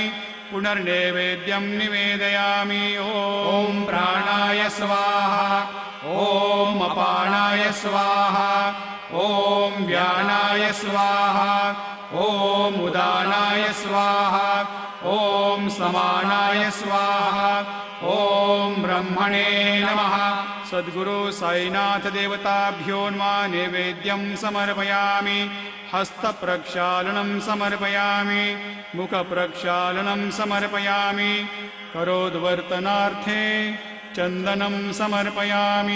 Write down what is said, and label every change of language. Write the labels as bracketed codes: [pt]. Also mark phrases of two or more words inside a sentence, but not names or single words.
[sa] ಪುನರ್ನೈವೇದ್ಯಂ ನಿವೇದಯಾಮಿ. ಓಂ ಪ್ರಾಣಾಯ ಸ್ವಾಹಾ. ಓಂ ಅಪಾನಾಯ ಸ್ವಾಹಾ. ಓಂ ವ್ಯಾನಾಯ ಸ್ವಾಹಾ. ಓಂ ಉದಾನಾಯ ಸ್ವಾಹಾ. ಓಂ ಸಮಾನಾಯ ಸ್ವಾಹಾ. ಓಂ ಬ್ರಹ್ಮಣೇ ನಮಃ. ಸದ್ಗುರು ಸಾಯಿನಾಥ ದೇವತಾಭ್ಯೋ ನಮಃ. ನೈವೇದ್ಯಂ ಸಮರ್ಪಯಾಮಿ. ಹಸ್ತ ಪ್ರಕ್ಷಾಲನಂ ಸಮರ್ಪಯಾಮಿ. ಮುಖ ಪ್ರಕ್ಷಾಲನಂ ಸಮರ್ಪಯಾಮಿ. ಕರೋದ್ವರ್ತನಾರ್ಥೇ ಚಂದನಂ ಸಮರ್ಪಯಾಮಿ.